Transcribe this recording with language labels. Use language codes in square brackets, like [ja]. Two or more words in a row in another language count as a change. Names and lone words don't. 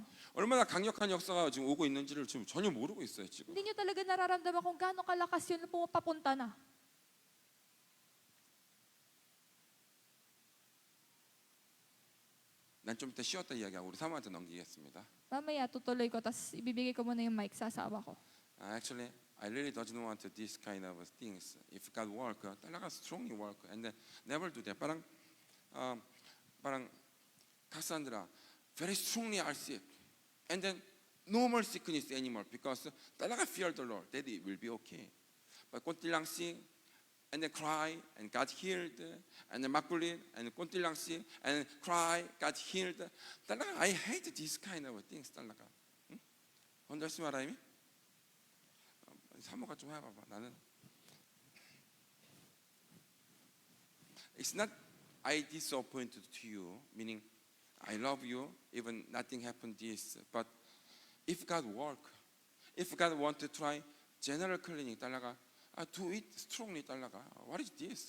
[ko] 얼마나 강력한 역사가 지금 오고 있는지를 지금 전혀 모르고 있어요 지금. [tl] Hindi nyo talaga nararamdaman kung gaano kalakas yun papunta na. [ko] 난 좀 이따 쉬었다 이야기하고 우리 사모한테 넘기겠습니다. [tl] Mamaya tutuloy ko, tas ibibigay ko muna yung mic sa asawa ko. [en] Actually, I really don't want this kind of things. If God work, talaga strongly work, and then never do that. Parang Cassandra, very strongly are sick, and then no more sickness anymore because talaga fear the Lord that it will be okay. But kontilang sick, and then cry and got healed, and then makulit and kontilang sick and cry, got healed. Talaga I hate this kind of things. talaga. Understand what I mean? [ko] 사모가 좀 해봐봐. [en] 나는 It's not I disappointed to you, meaning I love you, even nothing happened this. But if God work, if God want to try general cleaning, 달라가, do it strongly, 달라가. What is this?